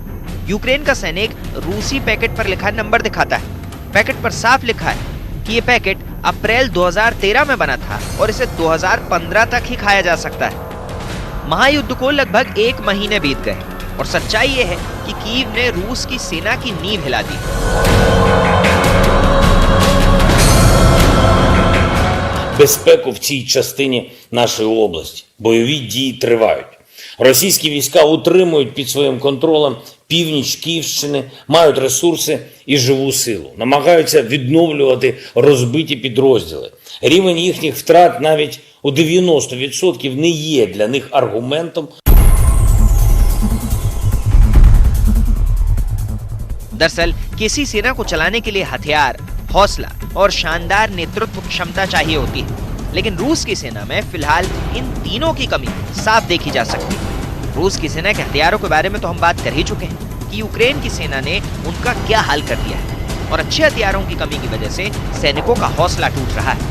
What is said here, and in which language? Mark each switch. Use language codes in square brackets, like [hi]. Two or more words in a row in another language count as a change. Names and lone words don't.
[hi] यूक्रेन का सैनिक रूसी पैकेट पर लिखा नंबर दिखाता है। पैकेट पर साफ लिखा है कि ये पैकेट अप्रैल 2013 में बना था और इसे 2015 तक ही खाया जा सकता है। महायुद्ध को लगभग 1 महीने बीत गए और सच्चाई ये है कि कीव ने रूस की सेना की नींव हिला दी। [uk] Безпеку в цій частині нашої області. Бойові дії тривають. Російські війська утримують під своїм контролем північ Київщини, мають ресурси і живу силу. Намагаються відновлювати розбиті підрозділи. Рівень їхніх втрат навіть у 90% не є для них аргументом. [hi] दरअसल किसी सेना को चलाने के लिए हथियार, हौसला और शानदार नेतृत्व क्षमता चाहिए होती है, लेकिन रूस की सेना में फिलहाल इन तीनों की कमी साफ देखी जा सकती है। रूस की सेना के हथियारों के बारे में तो हम बात कर ही चुके हैं कि यूक्रेन की सेना ने उनका क्या हाल कर दिया है और अच्छे हथियारों की कमी की वजह से सैनिकों का हौसला टूट रहा है।